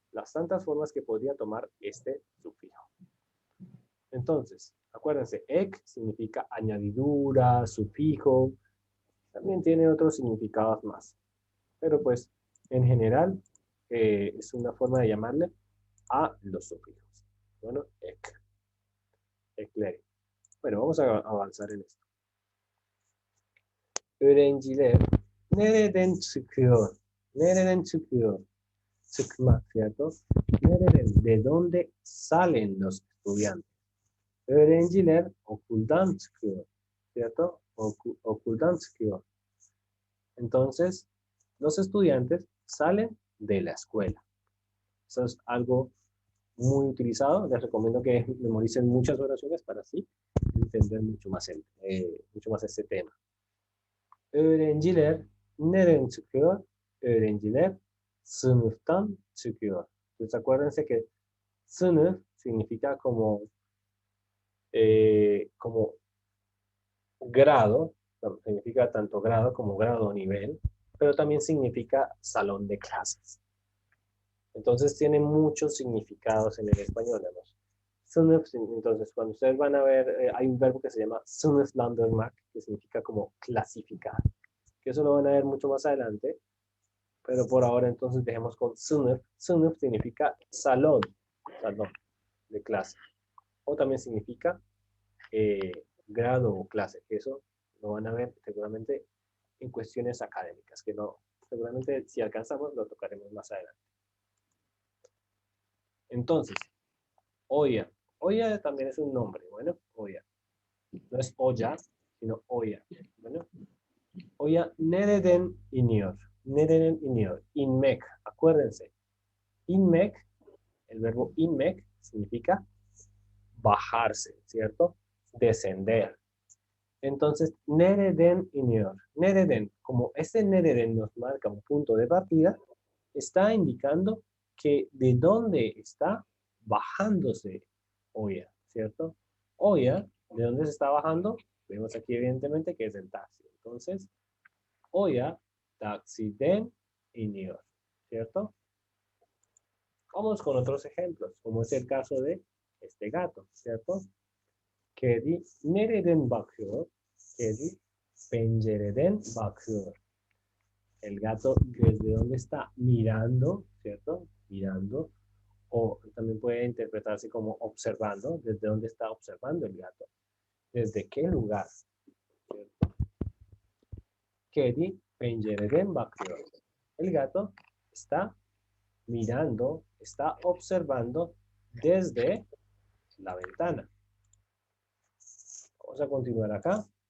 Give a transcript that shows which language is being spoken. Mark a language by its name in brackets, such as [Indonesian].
[Spanish] las tantas formas que podría tomar este sufijo. Entonces, acuérdense, ek significa añadidura, sufijo, también tiene otros significados más. Pero pues, en general, es una forma de llamarle a los sufijos. Bueno, ek, ekleri. Bueno, vamos a avanzar en esto. [Turkish] Öğrenciler nereden çıkıyor? Nereden çıkıyor? Çıkmak, ¿cierto? [Spanish] Nereden, de dónde salen los estudiantes? [Turkish] Öğrenciler okuldan çıkıyor, ¿cierto? Okuldan çıkıyor. [Spanish] Entonces, los estudiantes salen de la escuela. Eso es algo muy utilizado. Les recomiendo que memoricen muchas oraciones para así entender mucho más este tema. [Turkish] Öğrenciler nereden çıkıyor? Öğrenciler sınıftan çıkıyor. [Spanish] Entonces acuérdense que sınıf significa como grado, significa tanto grado como grado o nivel, pero también significa salón de clases. Entonces tiene muchos significados en el español, ¿no? Sınıf, entonces cuando ustedes van a ver, hay un verbo que se llama sınıflandırmak, que significa como clasificar, que eso lo van a ver mucho más adelante, pero por ahora entonces dejemos con sınıf. Sınıf significa salón de clase, o también significa grado o clase, que eso lo van a ver seguramente en cuestiones académicas, que no, seguramente si alcanzamos lo tocaremos más adelante. Entonces, olla. Olla también es un nombre, bueno, olla. No es olla, sino olla. [Turkish] Bueno, olla nereden iniyor. Nereden iniyor. Inmek, acuérdense. [Spanish] Inmek, el verbo inmek significa bajarse, ¿cierto? Descender. [Turkish] Entonces, nereden iniyor. [Spanish] Nereden, como ese nereden nos marca un punto de partida, está indicando que de dónde está bajándose olla, ¿cierto? Olla, ¿de dónde se está bajando? Vemos aquí evidentemente que es el taxi. Entonces, olla, [Turkish] taxiden iniyor, [Spanish] ¿cierto? Vamos con otros ejemplos, como es el caso de este gato, ¿cierto? [Turkish] Kedi nereden bakıyor? Kedi pencereden bakıyor. [Spanish] El gato, ¿desde dónde está? Mirando, ¿cierto? Mirando. O también puede interpretarse como observando. ¿Desde dónde está observando el gato? ¿Desde qué lugar? ¿Cierto? [Turkish] Kedi pencereden bakıyor. [Spanish] El gato está mirando, está observando desde la ventana. Vamos a continuar acá.